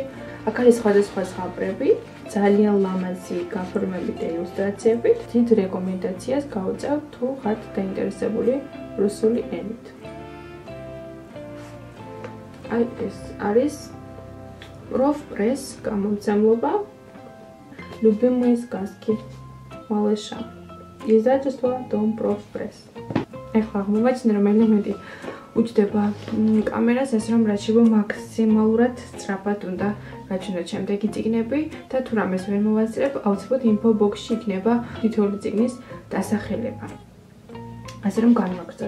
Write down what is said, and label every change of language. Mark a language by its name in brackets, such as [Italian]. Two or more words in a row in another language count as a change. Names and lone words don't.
[Georgian] აქ არის სხვადასხვა ზღაპრები, ძალიან ლამაზი გაფორმებით და ილუსტრაციებით. დიდ რეკომენდაციას გავუწევ თუ ხართ დაინტერესებული რუსული ენით. აი ეს არის Profpress გამომცემლობა. [Russian] Любимые сказки малыша. Издательство Дом Profpress. [Georgian] ეხლა აღმოვაჩინე რომ ელემენტი უჯდება კამერას ეს რომ რაც შეიძლება მაქსიმალურად სწრაფად უნდა გაჩვენოთ შემდეგი წიგნები და თუ რამეს ვერ მოვასწრებ აუცილებლად [English] info box- [Georgian] ში იქნება თითოეული წიგნის დასახელება. ასე რომ განვაგრძოთ.